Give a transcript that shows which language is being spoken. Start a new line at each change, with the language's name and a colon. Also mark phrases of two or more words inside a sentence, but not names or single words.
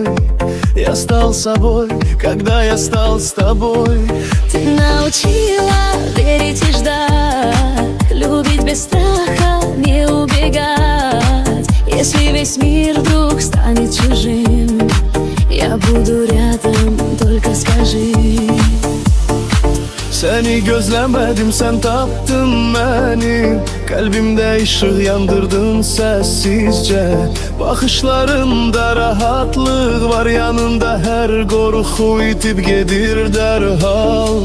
Russian: Я стал собой, когда я стал с тобой. Ты научила верить и ждать, любить без страха, не убегать. Если весь мир вдруг станет чужим, я буду rядом, только скажи.
Turkish: Seni gözlemedim, sen taptın beni. Kalbimde ışık yandırdın sessizce. Bakışlarında rahatlık var, yanında her korku itip gelir derhal.